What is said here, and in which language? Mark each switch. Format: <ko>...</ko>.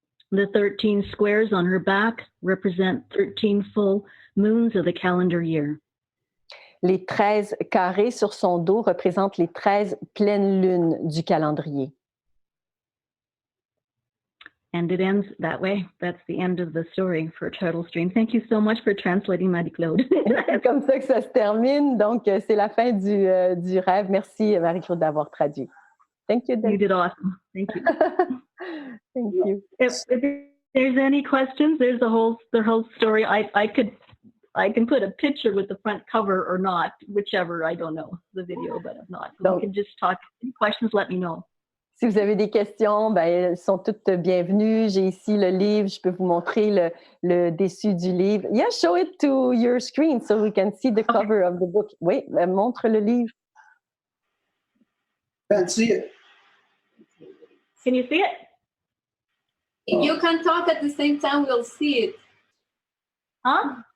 <en>The 13 squares on her back represent 13 full moons of the calendar year.</en> <fr>Les 13 carrés sur son dos représentent les 13 pleines lunes du calendrier.</fr> <en>And it ends that way. That's the end of the story for Turtle's Dream. Thank you so much for translating, Marie-Claude.</en> <fr>C'est comme ça que ça se termine. Donc, c'est la fin du rêve. Merci, Marie-Claude, d'avoir traduit.</fr> <en>Thank you, You Deb. did awesome. Thank you. Thank you. If there's any questions, there's the whole story. I can put a picture with the front cover or not, whichever. I don't know the video, but if not, we can just talk. Any questions? Let me know.</en> <fr>Si vous avez des questions, ben, elles sont toutes bienvenues. J'ai ici le livre. Je peux vous montrer le dessus du livre.</fr> <en>Yeah, show it to your screen so we can see the cover of the book.</en> <fr>Oui, montre le livre.</fr> <en>Can't see it. Can you see it? If you can talk at the same time, we'll see it. Huh?</en>